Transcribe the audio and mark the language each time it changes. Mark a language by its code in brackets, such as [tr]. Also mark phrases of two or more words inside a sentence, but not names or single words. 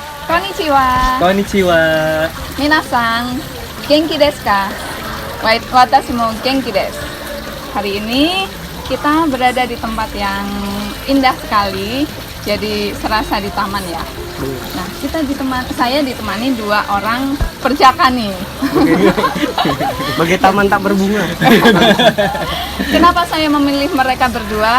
[ja] こんにちは. こんにちは. 皆さん、元気ですか？私も元気です. [id] Hari ini kita berada di tempat yang indah sekali, jadi serasa di taman ya. Nah, saya ditemani 2 orang perjaka nih. Bagai taman tak berbunga. Kenapa saya memilih mereka berdua?